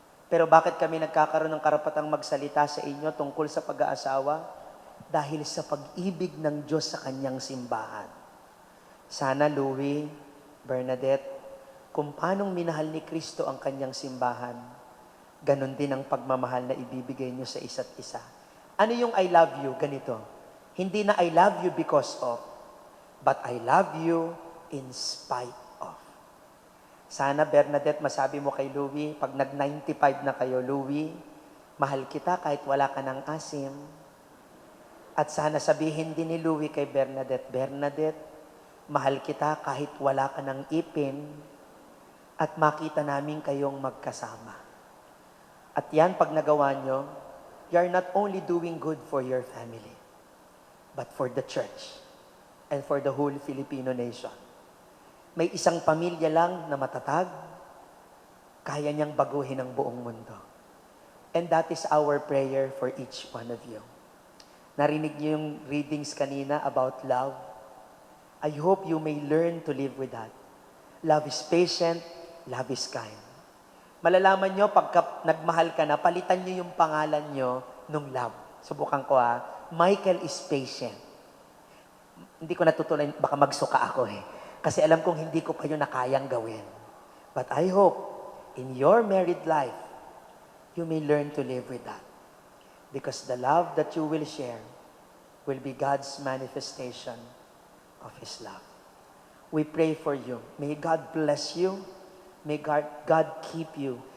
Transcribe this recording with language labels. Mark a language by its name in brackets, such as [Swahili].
[Filipino] Pero bakit kami nagkakaroon ng karapatang magsalita sa inyo tungkol sa pag-aasawa? Dahil sa pag-ibig ng Diyos sa kanyang simbahan. Sana, Louie, Bernadette, kung paanong minahal ni Kristo ang kanyang simbahan, ganon din ang pagmamahal na ibibigay niyo sa isa't isa. Ano yung [English] I love you? [Filipino] Ganito. Hindi na [English] I love you because of, but I love you in spite of. [Filipino] Sana, Bernadette, masabi mo kay Louie, pag nag-95 na kayo, Louie, mahal kita kahit wala ka ng asim. At sana sabihin din ni Louie kay Bernadette, Bernadette, mahal kita kahit wala ka ng ipin at makita namin kayong magkasama. At yan, pag nagawa nyo, [English] you are not only doing good for your family, but for the church and for the whole Filipino nation. [Filipino] May isang pamilya lang na matatag, kaya niyang baguhin ang buong mundo. [English] And that is our prayer for each one of you. [Filipino] Narinig niyo yung readings kanina about love. [English] I hope you may learn to live with that. Love is patient, love is kind. [Filipino] Malalaman niyo, pagka nagmahal ka na, palitan niyo yung pangalan niyo nung love. Subukan ko [English] Michael is patient. [Filipino] Hindi ko natutunan, baka magsuka ako Kasi alam kong hindi ko pa yun na kayang gawin. [English] But I hope, in your married life, you may learn to live with that. Because the love that you will share will be God's manifestation of His love. We pray for you. May God bless you. May God keep you.